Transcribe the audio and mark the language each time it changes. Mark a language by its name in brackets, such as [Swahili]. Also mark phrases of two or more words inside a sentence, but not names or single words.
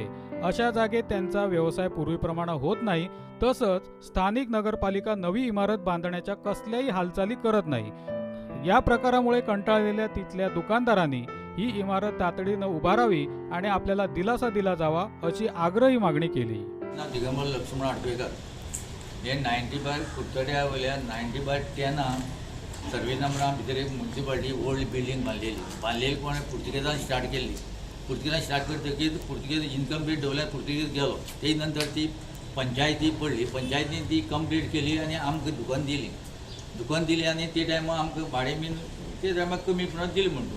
[Marathi] अशा जागेत त्यांचा व्यवसाय पूर्वीप्रमाणे होत नाही. तसंच स्थानिक नगरपालिका नवी इमारत बांधण्याच्या कसल्याही हालचाली करत नाही. या प्रकारामुळे कंटाळलेल्या तिथल्या दुकानदारांनी ही इमारत तातडीनं उभारावी आणि आपल्याला दिलासा दिला जावा अशी आग्रही मागणी केली. [Konkani] दिगंबर लक्ष्मण आडवेकर हे 90/, कुर्तड्या वयल्यान 90/10 सर्वे नंबरा भितर एक [English] municipality old building [Konkani] बांदलेली कोणें पुर्तुगेजान स्टार्ट केल्ली. पुर्तुगेजान स्टार्ट करतकीर पुर्तुगेज इनकम्प्लीट दवरल्यार पुर्तुगेज गेलो. ते नंतर ती पंचायती पडली, पंचायतीन ती कंप्लीट केली आनी आमकां दुकान दिली आनी ते टायमा आमकां भाडें बीन ते टायमार कमी प्रमाणांत दिली म्हणून.